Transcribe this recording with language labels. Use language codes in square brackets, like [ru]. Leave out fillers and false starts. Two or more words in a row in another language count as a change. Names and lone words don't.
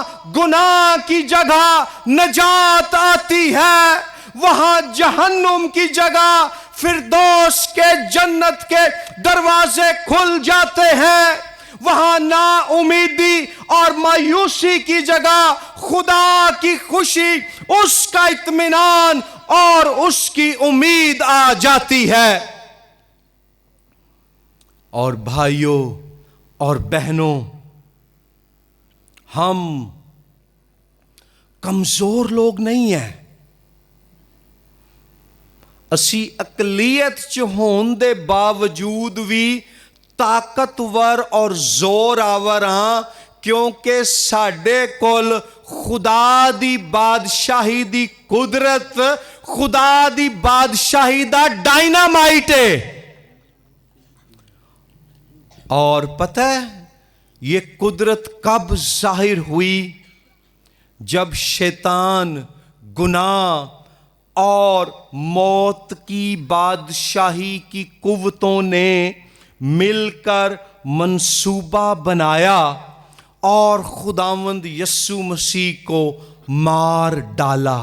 [ur] گناہ کی جگہ نجات آتی ہے، وہاں جہنم کی جگہ فردوس کے جنت کے دروازے کھل جاتے ہیں، وہاں نا امیدی اور مایوسی کی جگہ خدا کی خوشی، اس کا اطمینان اور اس کی امید آ جاتی ہے۔ اور بھائیوں اور بہنوں، ہم کمزور لوگ نہیں ہیں۔ [pa] اسی اقلیت چ ہون دے باوجود بھی طاقتور اور زور آور ہاں، کیونکہ ساڈے کول خدا دی بادشاہی دی قدرت، خدا دی بادشاہی دا ڈائنامائٹ ہے۔ [ur] اور پتہ ہے یہ قدرت کب ظاہر ہوئی؟ جب شیطان، گناہ اور موت کی بادشاہی کی قوتوں نے مل کر منصوبہ بنایا اور خداوند یسوع مسیح کو مار ڈالا۔